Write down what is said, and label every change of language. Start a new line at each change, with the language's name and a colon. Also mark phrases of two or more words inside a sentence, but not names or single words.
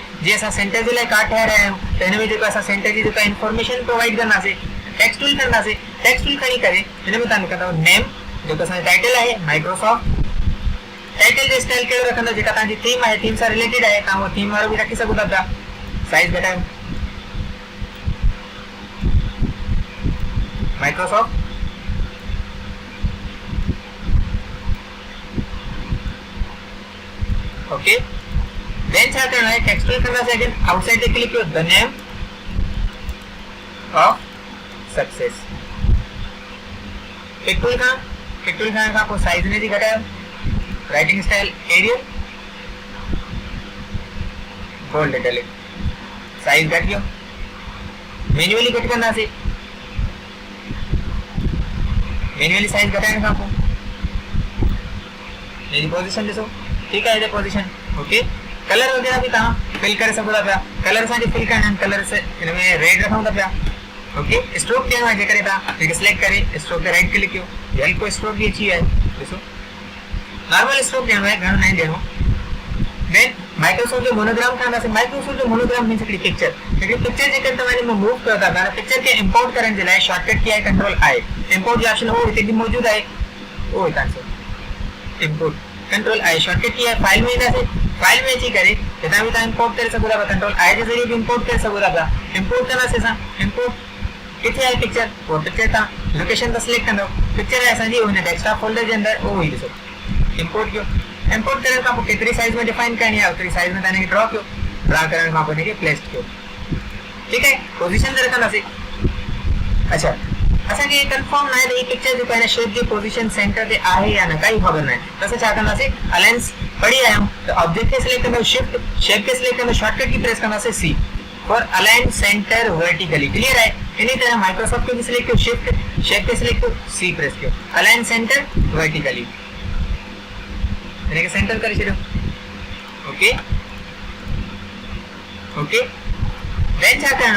Sindhi: जीअं असां सेंटर जे लाइ कार्ड ठाहे रहिया आहियूं त हिन में जेको असां सेंटर जी जेका
English: information provide
Sindhi: कंदासीं।
English: text tool कंदासीं। text tool
Sindhi: खणी करे हिन में तव्हां लिखंदव नेम, जेको असांजो टाइटल आहे माइक्रोसॉफ्ट। टाइटल जो स्टाइल कहिड़ो रखंदव, जेका तव्हांजी थीम आहे, थीम सां रिलेटेड आहे, तव्हां उहो थीम वारो बि रखी सघो था पिया। साइज़ घटायो माइक्रोसॉफ्ट।
English: OK, then
Hindi: छा करना है,
English: text tool
Hindi: करना है।
English: again outside पे click करो, the name of success. tick tool
Sindhi: का को साइज ने जी घटायो।
English: writing style Arial, bold italic.
Sindhi: साइज घट गयो, मैन्युअली घट करना से। मैन्युअली साइज घटाइण खां पोइ मेरी पोजीशन ॾिसो,
Hindi: ठीक है,
Sindhi: ये पोजीशन। ओके, कलर वगैरह भी तव्हां फिल करे सघो था पिया। कलर असांखे फिल करणा आहिनि, कलर से हिन में रेड रखूं था पिया। ओके, स्ट्रोक ॾियणो आहे, जेकॾहिं तव्हां सिलेक्ट करे स्ट्रोक ते
English: right click
Sindhi: कयो, हल्को स्ट्रोक भी अची वियो आहे। ॾिसो,
English: normal stroke
Sindhi: ॾियणो आहे, घणो न ॾियणो। देन माइक्रोसॉफ्ट जो मोनोग्राम था से माइक्रोसॉफ्ट जो मोनोग्राम मींस हिकिड़ी पिक्चर जेकर तव्हां में मूव कयो था माने पिक्चर के इंपोर्ट करण जे लाइ
English: shortcut key
Sindhi: आहे
English: control I import
Sindhi: जो ऑप्शन हो हिते भी मौजूद आहे ओ हितां से
English: import control I shortcut key
Sindhi: आहे फाइल में ईंदासीं फाइल में अची करे हितां बि तव्हां इंपोर्ट करे सघो था
English: control I
Sindhi: जे ज़रिए भी इंपोर्ट करे सघो था इंपोर्ट कंदासीं असां इंपोर्ट किथे आहे पिक्चर वो पिक्चर तव्हां लोकेशन त सिलेक्ट कंदो पिक्चर आहे असांजी हुन
English: desktop folder
Sindhi: जे अंदर ओ ही ॾिसो इंपोर्ट कयो इंपोर्ट करण खां पोइ केतिरी साइज में डिफाइन करणी आहे ओतिरी साइज में तव्हां ड्रॉ कयो ड्रॉ करण खां पोइ हिनखे प्लेस कयो
Hindi: ठीक है
Sindhi: पोजीशन ते रखंदासीं अच्छा असांखे कंफर्म न आहे त ही पिक्चर जेको आहे शेप जी पोजीशन सेंटर ते आहे या न काई ख़बर न आहे त असां छा कंदासीं अलायंस पढ़ी आहियूं त ऑब्जेक्ट खे सिलेक्ट कंदो
English: shift shape
Sindhi: खे सिलेक्ट कंदो
English: shortcut key
Sindhi: प्रेस कंदासीं
English: C for align center vertically
Hindi: क्लियर है इसी तरह माइक्रोसॉफ्ट के भी सिलेक्ट करो
English: shift shape
Hindi: के सिलेक्ट करो सी प्रेस करो
English: align center vertically
Sindhi: इनके सेंटर कर छो
English: OK OK then
Sindhi: छा करना